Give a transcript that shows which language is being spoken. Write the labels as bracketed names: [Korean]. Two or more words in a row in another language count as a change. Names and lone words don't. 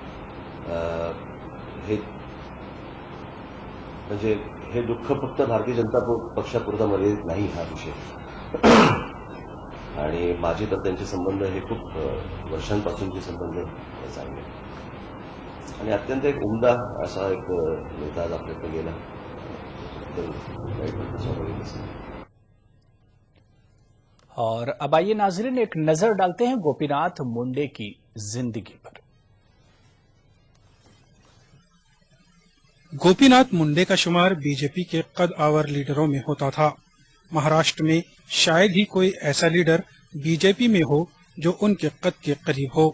[Marathi] हे दुःख फक्त भारतीय जनता पक्षापुरता मर्यादित नाही हा विषय। आणि माझे तर त्यांचे संबंध हे खूप वर्षांपासूनचे संबंध चांगले आणि अत्यंत एक उमदा असा एक नेता आज आपल्याकडे गेला तर स्वाभाविक असेल। [Urdu] اور اب آئیے ناظرین ایک نظر ڈالتے ہیں گوپی ناتھ منڈے کی زندگی پر۔ گوپی ناتھ منڈے کا شمار بی جے پی کے قد آور لیڈروں میں ہوتا تھا۔ مہاراشٹر میں شاید ہی کوئی ایسا لیڈر بی جے پی میں ہو جو ان کے قد کے قریب ہو۔